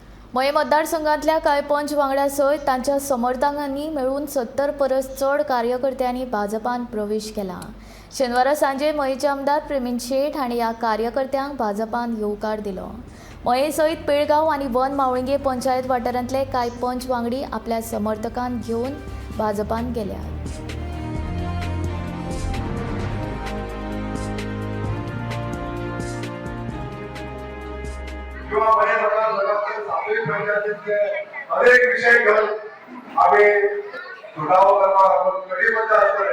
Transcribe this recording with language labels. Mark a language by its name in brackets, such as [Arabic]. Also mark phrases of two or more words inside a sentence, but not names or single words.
[Konkani] मये मतदारसंघातल्या कांय पंच वांगड्या सयत तांच्या समर्थकांनी मेळून 70 परस चड कार्यकर्त्यांनी भाजपांत प्रवेश केला। शेनवारा सांजे मयेचे आमदार प्रवीण शेट हांणी ह्या कार्यकर्त्यांक भाजपांत येवकार दिलो। मये सयत पेळगांव आनी वन मावळिंगे पंचायत वाठारांतले कांय पंच वांगडी आपल्या समर्थकांक घेवन भाजपांत गेल्यात। [Marathi] अनेक विषय घेऊन आम्ही सुधाव करणार कटिबद्ध असतोय।